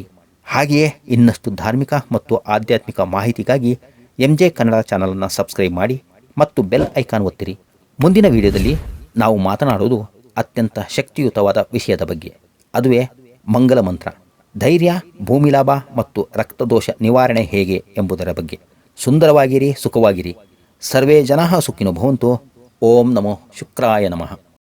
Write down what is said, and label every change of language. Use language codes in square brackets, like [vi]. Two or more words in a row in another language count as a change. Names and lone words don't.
[kn] ಹಾಗೆಯೇ ಇನ್ನಷ್ಟು ಧಾರ್ಮಿಕ ಮತ್ತು ಆಧ್ಯಾತ್ಮಿಕ ಮಾಹಿತಿಗಾಗಿ MJ ಕನ್ನಡ ಚಾನಲನ್ನು ಸಬ್ಸ್ಕ್ರೈಬ್ ಮಾಡಿ ಮತ್ತು [en] bell icon [kn] ಒತ್ತಿರಿ. ಮುಂದಿನ ವಿಡಿಯೋದಲ್ಲಿ ನಾವು ಮಾತನಾಡುವುದು ಅತ್ಯಂತ ಶಕ್ತಿಯುತವಾದ ವಿಷಯದ ಬಗ್ಗೆ. ಅದುವೇ ಮಂಗಲ ಮಂತ್ರ, ಧೈರ್ಯ, ಭೂಮಿ ಲಾಭ ಮತ್ತು ರಕ್ತದೋಷ ನಿವಾರಣೆ ಹೇಗೆ ಎಂಬುದರ ಬಗ್ಗೆ. ಸುಂದರವಾಗಿರಿ, ಸುಖವಾಗಿರಿ. [sa] ಸರ್ವೇ ಜನಾಃ ಸುಖಿನೋ ಭವಂತು. ಓಂ ನಮೋ ಶುಕ್ರಾಯ ನಮಃ.